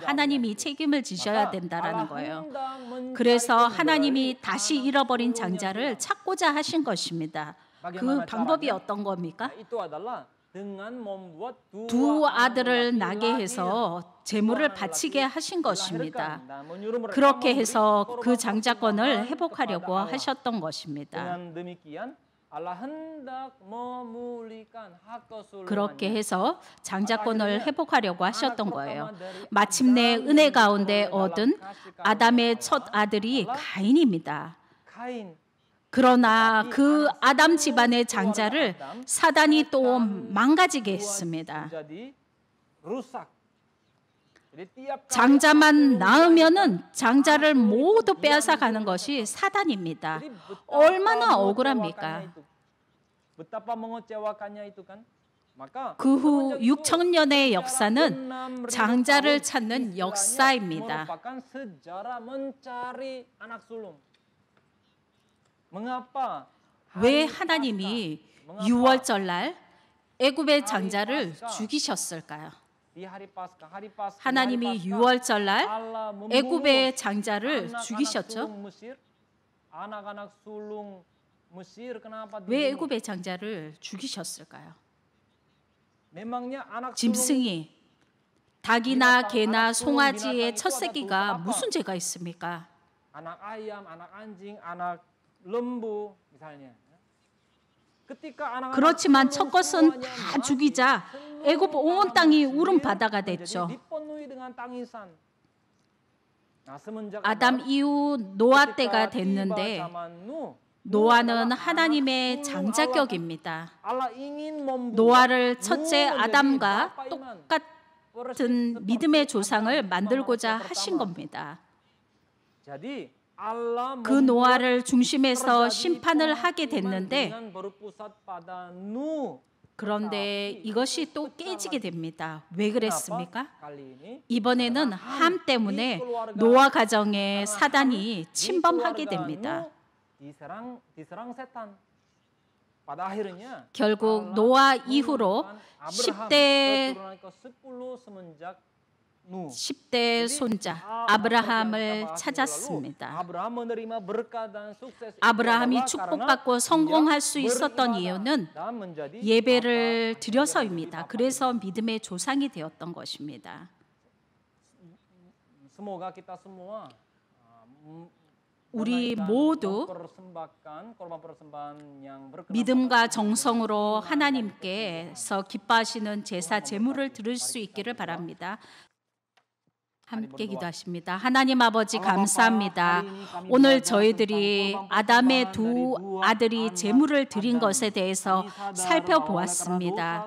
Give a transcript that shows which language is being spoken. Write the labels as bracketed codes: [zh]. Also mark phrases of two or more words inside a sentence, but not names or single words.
[ko] 하나님이 책임을 지셔야 된다라는 거예요. 그래서 하나님이 다시 잃어버린 장자를 찾고자 하신 것입니다. 그 방법이 어떤 겁니까? 두 아들을 낳게 해서 제물을 바치게 하신 것입니다. 그렇게 해서 그 장자권을 회복하려고 하셨던 것입니다. [id] Allah hendak memulihkan hak [ko] 그렇게 [id] kesulungannya. [ko] 해서 장자권을 회복하려고 하셨던 거예요. 마침내 은혜 가운데 얻은 아담의 첫 아들이 가인입니다. Kain. 그러나 그 아담 집안의 장자를 사단이 또 망가지게 했습니다. [id] Jadi rusak. Jadi tiap kali [ko] 장자만 낳으면은 장자를 모두 빼앗아 가는 것이 사단입니다. 얼마나 억울합니까? [id] Betapa mengecewakannya itu kan? Maka [ko] 그 후 6,000년의 역사는 장자를 찾는 역사입니다. [id] merupakan sejarah mencari anak sulung. Mengapa? [ko] 왜 하나님이 6월절 날 애굽의 장자를 죽이셨을까요? [id] Di hari Paskah, hari Paskah. [ko] 하나님이 6월절 날 애굽의 장자를 죽이셨죠. [id] 아nak-anak sulung Mesir kenapa [ko] 왜 [id] dibunuh? [ko] 애굽의 장자를 죽이셨을까요? [id] Memangnya anak sulung [ko] 짐승이 닭이나 개나 송아지의 첫 새끼가 무슨 죄가 있습니까? [id] anak ayam, anak anjing, anak lembu misalnya. Ketika anak-anak [ko] 그렇지만 첫 [id] sulung [ko] 것은 [id] semuanya [ko] 다 [id] mati, [ko] 죽이자 애굽 온 땅이 울음 바다가 됐죠. [id] dipenuhi dengan tangisan. Nah, semenjak [ko] 아담 이후 노아 때가 [id] ketika tiba [ko] 됐는데 [id] zaman Nuh, [ko] 노아는 하나님의 장자격입니다. [id] Allah ingin membuat [ko] 노아를 첫째 [id] Nuh menjadi [ko] 아담과 [id] bapa iman. [ko] 똑같은 믿음의 조상을 만들고자 하신 겁니다. [id] Jadi Allah [ko] 그 노아를 중심에서 심판을 하게 됐는데 [id] dengan berpusat pada Nuh. [ko] 그런데 이것이 또 깨지게 됩니다. 왜 그랬습니까? [id] Kali ini [ko] 이번에는 함 때문에 노아 가정에 사단이 침범하게 됩니다. [id] diserang setan. Pada akhirnya [ko] 결국 노아 이후로 10대 [id] keturunan ke-10 semenjak Nuh. [ko] 10대 손자 아브라함을 찾았습니다. [id] 아브라함 menerima berkat dan sukses itu [ko] 아브라함이 [id] adalah [ko] 축복받고 [id] karena [ko] 성공할 수 [id] dia [ko] 있었던 [id] beribadah [ko] 이유는 [id] dan menjadi [ko] 예배를 [id] bapa, [ko] 드려서입니다. [id] menjadi bapa. [ko] 그래서 믿음의 조상이 되었던 것입니다. [id] Semoga kita semua [ko] 우리 모두 [id] mempersembahkan korban persembahan yang berkenan [ko] 믿음과 정성으로 하나님께서 기뻐하시는 제사 제물을 드릴 수 있기를 바랍니다. 함께 기도하십니다. 하나님 아버지 감사합니다. 오늘 저희들이 아담의 두 아들이 제물을 드린 것에 대해서 살펴보았습니다.